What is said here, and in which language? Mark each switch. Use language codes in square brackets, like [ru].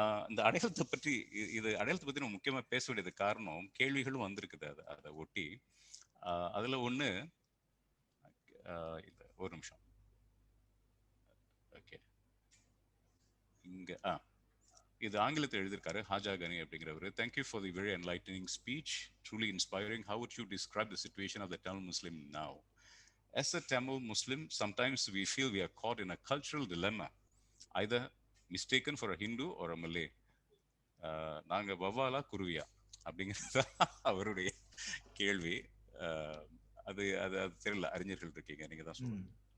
[ta] இந்த அடையாளத்தை பற்றி, இது அடையாளத்தை பத்தி நம்ம முக்கியமா பேச வேண்டியது காரணம், கேள்விகளும் வந்திருக்குது அதை ஒட்டி. அதுல ஒண்ணு, ஒரு நிமிஷம். ஓகே, இங்க இது ஆங்கிலத்தில் எழுதியிருக்காரு ஹாஜா கனி அப்படிங்கிறவர். [en] Thank you for the very enlightening speech, truly inspiring. How would you describe the situation of the Tamil Muslim now? As a Tamil Muslim, sometimes we feel we are caught in a cultural dilemma, either mistaken for a Hindu or a Malay. [ta] நாங்க வவ்வாலா குருவியா அப்படிங்கிறது அவருடைய கேள்வி. அது அது அது தெரியல, அறிஞர்கள் இருக்கீங்க, நீங்க தான் சொல்லுங்க.